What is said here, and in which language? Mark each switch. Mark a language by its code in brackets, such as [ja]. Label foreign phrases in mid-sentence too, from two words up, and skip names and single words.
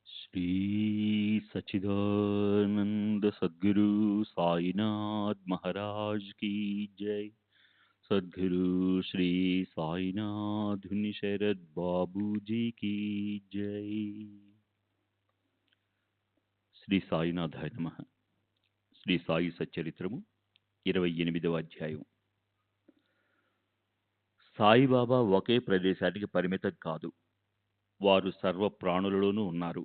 [hi] श्री सच्चिदानंद सद्गुरु साईनाथ महाराज की जय। सद्गुरु श्री साईनाथ शरद बाबू जी की जय। [sa] శ్రీ సాయినాథాయ నమః. [te] శ్రీ సాయి సచ్చరిత్రము 28వ అధ్యాయం. సాయిబాబా ఒకే ప్రదేశానికి పరిమితం కాదు, వారు సర్వ ప్రాణులలోనూ ఉన్నారు.